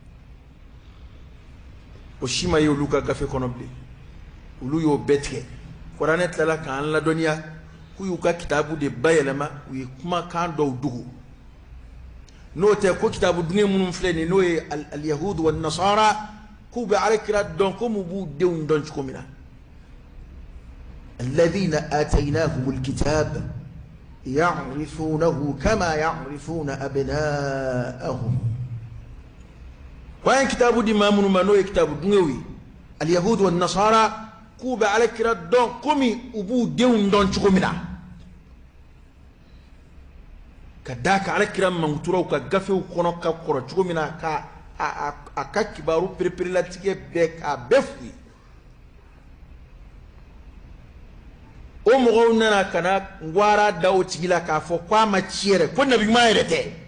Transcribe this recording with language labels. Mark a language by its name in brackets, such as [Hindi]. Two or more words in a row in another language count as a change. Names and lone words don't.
[Bambara] o si ma ye olu ka gafe kɔnɔ bilen olu y'o bɛɛ tigɛ kuranɛ tilala k'an ladɔnniya k'u y'u ka kitabu de bayɛlɛma u ye kumakan dɔw dogo n'o tɛ ko kitabu dungɛ minnu filɛ nin n'o ye [Arabic] اليهود والنصارى [Bambara] k'u bɛ alakira dɔn ko mu b'u denw dɔn cogo min na [Arabic] الذين آتيناهم الكتاب يعرفونه كما يعرفون أبناءهم [Bambara] wa kitabu di ma minnu ma n'o ye kitabu dungɛw ye [Arabic] اليهود والنصارى [Bambara] k'u bɛ alakira dɔn komi u b'u denw dɔn cogo min na ka da ka alakira manguturaw ka gafew kɔnɔ ka kɔrɔ cogo min na ka a ka kibaru pereperelatigɛ bɛɛ k'a bɛɛ f'u ye o mɔgɔw nana ka na ngwara da o tigi la k'a fɔ k'a ma ci yɛrɛ ko nabiɲuman yɛrɛ tɛ